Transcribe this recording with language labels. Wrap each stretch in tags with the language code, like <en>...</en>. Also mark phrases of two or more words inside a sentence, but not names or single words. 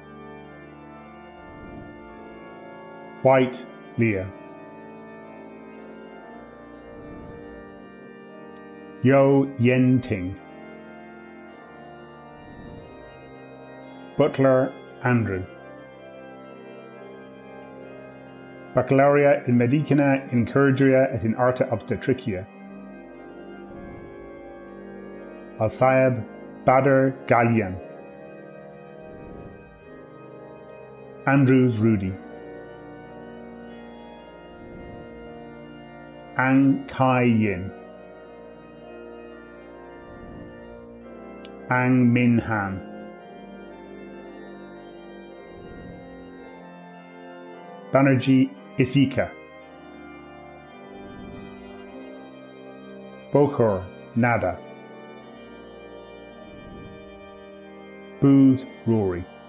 <en>White Leah, Yo Yen Ting, Butler Andrew,</en> <la>Baccalaurea in Medicina in Chirurgia et in Arte Obstetricia,</la> <en>Al-Sayeb Badr Galian, Andrews Rudy, Ang Kai Yin, Ang Min Han, Banerjee Isika, Bokhor Nada, Booth Rory,</en>